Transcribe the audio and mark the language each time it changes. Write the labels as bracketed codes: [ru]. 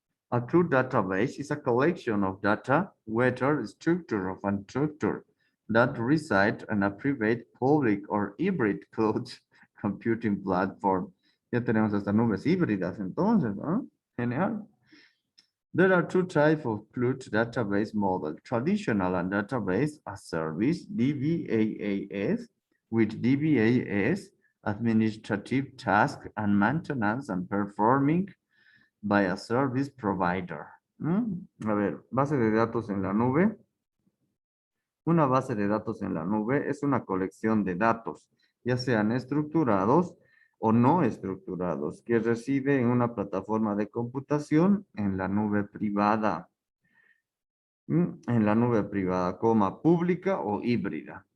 [en] A cloud database is a collection of data, whether structured or unstructured, that reside on a private, public, or hybrid cloud computing platform. [es] Ya tenemos estas nubes híbridas entonces, ¿no? Genial. [en] There are two types of cloud database model, traditional and database as service, DBaaS, with DBaaS, administrative task and maintenance and performing by a service provider. [es] A ver, base de datos en la nube. Una base de datos en la nube es una colección de datos, ya sean estructurados, o no estructurados que reside en una plataforma de computación en la nube privada. En la nube privada, coma, pública o híbrida.